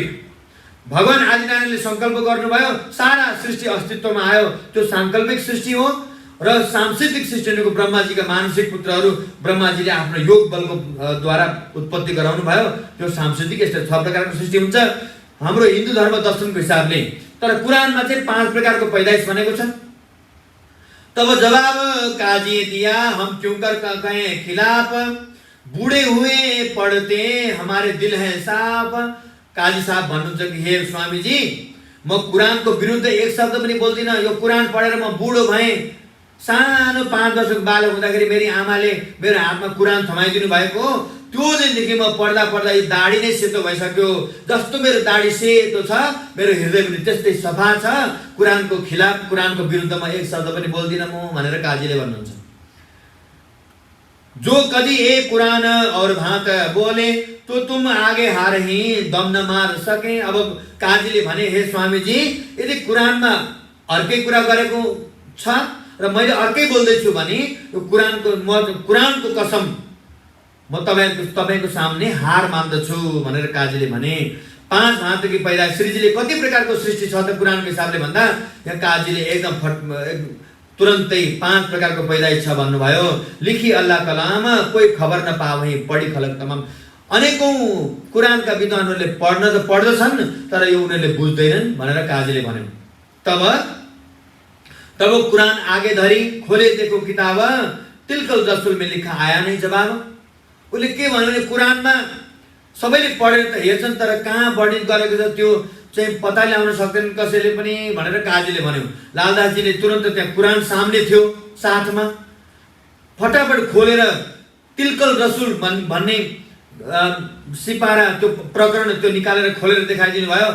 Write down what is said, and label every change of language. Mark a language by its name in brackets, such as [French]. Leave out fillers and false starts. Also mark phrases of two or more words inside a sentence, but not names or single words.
[Nepali] भगवान आदिनारायणले संकल्प गर्नुभयो, सारा सृष्टि अस्तित्वमा आयो, त्यो सांकल्पिक सृष्टि हो। र सांसिद्धिक सृष्टिको ब्रह्माजीका मानसिक पुत्रहरू, ब्रह्माजीले आफ्नो योग बलको द्वारा उत्पत्ति गराउनु भयो, त्यो सांसिद्धिक। यस्तो 6 प्रकारको सृष्टि हुन्छ हाम्रो हिन्दू धर्म दर्शनको हिसाबले। तर कुरानमा चाहिँ 5 प्रकारको पैदाइश भनेको छ। [Hindi] तब जवाब काजी दिया, हम क्यों कर कहे खिलाफ, बूढ़े हुए पढ़ते हमारे दिल है साफ। [Nepali] काजी साहब भन्नुहुन्छ कि हे स्वामीजी, म कुरानको विरुद्ध एक शब्द पनि बोल्दिन। यो कुरान पढेर म बुढो भएँ। सानो 5 वर्षको बालक हुँदाखेरि मेरी आमाले मेरो हातमा कुरान थमाइदिनु भएको, त्यो दिनदेखि म पढ्दा पढ्दा यो दाढी नै सेतो भइसक्यो। जस्तो मेरो दाढी सेतो छ, मेरो हृदय पनि त्यस्तै सफा छ। कुरानको खिलाफ, कुरानको विरुद्ध म एक शब्द पनि बोल्दिन म भनेर काजीले भन्नुहुन्छ। [Hindi] जो कदी ए कुरान और भात बोले तो तुम आगे हार ही दम न मार सके। [Nepali] अब काजीले भने, हे स्वामीजी, यदि कुरानमा अर्कै कुरा गरेको छ र मैले अर्कै बोल्दैछु भने यो कुरानको कसम म तपाईको सामने हार मान्दछु भनेर काजीले भने। [Hindi] 5 भाँतकी पैदाइश, [Nepali] श्रीजीले कति प्रकारको सृष्टि छ त कुरानको हिसाबले भन्दा यहाँ काजीले एकदम तुरन्तै 5 प्रकारको पैदाइश छ भन्नुभयो। [Hindi] लिखी अल्लाह कलाम, कोही खबर न पावही, पढी खलक तमाम। [Nepali] अनेकौं कुरानका विद्वानहरूले पढ्न त पढ्दछन्, तर यो उनीहरूले बुझ्दैनन् भनेर काजीले भन्यो। [Hindi] तब कुरान आगे धरी, खोले देखो किताब, तिलकल रसुल में लिखा आया नहीं जवाब। [Nepali] उसले के भन्यो भने कुरानमा सबैले पढेर त हेर्छन्, तर कहाँ वर्णित गरेको छ त्यो चाहिँ पत्ता ल्याउन सक्दैन कसैले पनि भनेर काजीले भन्यो। लालदासजीले तुरन्त त्यहाँ कुरान सामने थियो साथमा, फटाफट खोलेर तिलकल रसुल भन्ने सिपारा त्यो प्रकरण त्यो निकालेर खोलेर देखाइदिनु भयो।